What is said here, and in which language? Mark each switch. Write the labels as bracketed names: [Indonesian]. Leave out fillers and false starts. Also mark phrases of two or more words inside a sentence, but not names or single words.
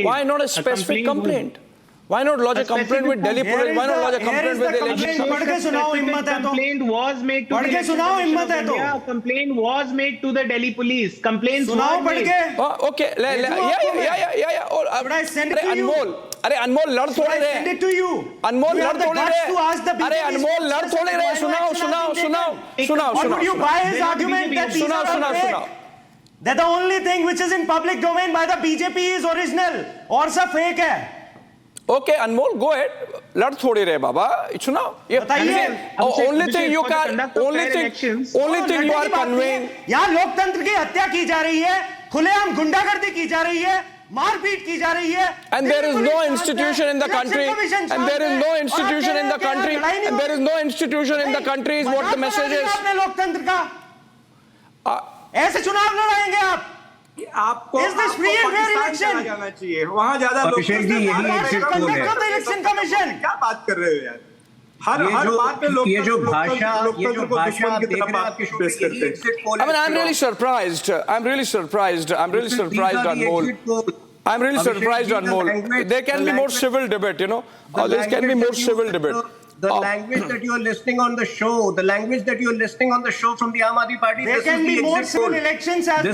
[English] Why not a specific complaint? Why not lodge a complaint with Delhi Police? Why not lodge a complaint with the election? Complaint was made to the complaint was made to the Delhi Police. Complaints were made. Okay. Yeah. But I send it to you. [Hindi] अरे अनमोल लड़ थोड़े रहे. [English] Send it to you. [Hindi] अनमोल लड़ थोड़े रहे. अरे अनमोल लड़ थोड़े रहे. सुनाओ. [English] Or would you buy his argument that these are fake? That the only thing which is in public domain by the BJP is original [Hindi] और सब [English] fake है. Okay, Anmol, go ahead. [Hindi] लड़ थोड़ी रहे बाबा. सुनाओ. [English] Only thing you are conveying. [Hindi] यहाँ लोकतंत्र की हत्या की जा रही है, खुलेआम गुंडागर्दी की जा रही है, मारपीट की जा रही है. [English] And there is no institution in the country. Is what the message is. [Hindi] आपने लोकतंत्र का ऐसे चुनाव लड़ाएंगे आप. आपको इलेक्शन जाना चाहिए. वहाँ ज्यादा लोग [English] Election Commission [Hindi] क्या बात कर रहे हो यार. हर बात पे लोग ये जो भाषा आप देख रहे हैं आपके शो पे. [English] I mean, I'm really surprised, Anmol. There can be more civil debate, There can be more civil debate. The language that you are listening on the show, from the Aam Aadmi Party, there can be more civil elections as